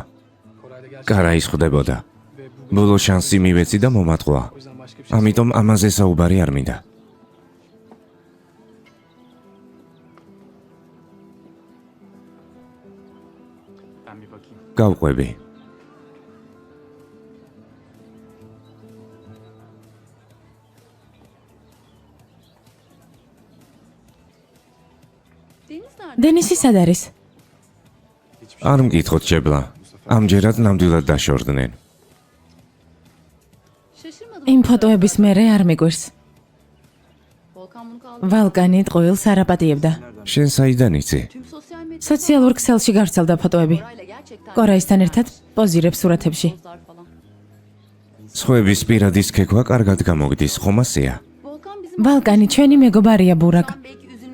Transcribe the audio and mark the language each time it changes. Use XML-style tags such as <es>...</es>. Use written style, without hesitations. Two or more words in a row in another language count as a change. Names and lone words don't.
<ka>კარაის ხვდებოდა. ბოლო შანსი მივეცი და მომატყვა. ამიტომ ამაზე საუბარი არ მინდა. გავყვები.</ka> <tr>Deniz nerede?</tr> <ka>დენისი სად არის? არ მკითხოთ შებლა. ამჯერად ნამდვილად დაშორდნენ.</ka> <tr>Şaşırmadım.</tr> <ka>იმ ფოტოების მერე არ მიგვირს.</ka> <tr>Volkan bunu kaldı.</tr> <ka>ვალკანი ტყუილს არაპატიებდა. შენ საიდან იცი?</ka> <tr>Tüm sosyal medya</tr> <ka>სოციალურ ქსელში გავრცელდა ფოტოები.</ka> <tr>orayla gerçekten</tr> <ka>კორაისთან ერთად პოზირებს სურათებში.</ka> <tr>pozlar falan.</tr> <ka>სხვების პირადის ქეკვა კარგად გამოგდის, ხომ ასეა?</ka> <tr>Volkan bizim</tr> <ka>ვალკანი ჩვენი მეგობარია ბურაკ.</ka> <tr>belki üzülmüş.</tr>